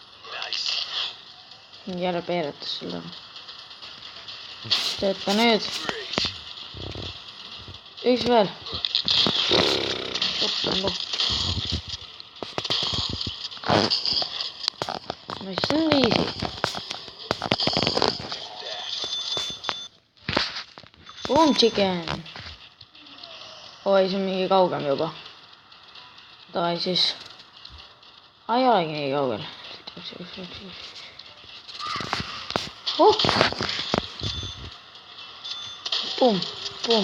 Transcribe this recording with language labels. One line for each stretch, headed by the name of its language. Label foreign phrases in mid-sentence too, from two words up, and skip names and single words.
Estonian: Jälle peeretas sulle. Tööta nüüd. Üks veel. No siis on easy.
English: Boom chicken.
Estonian: Oi, see on mingi kaugem juba. Davai siis. Ei olegi nii kaugel. Boom.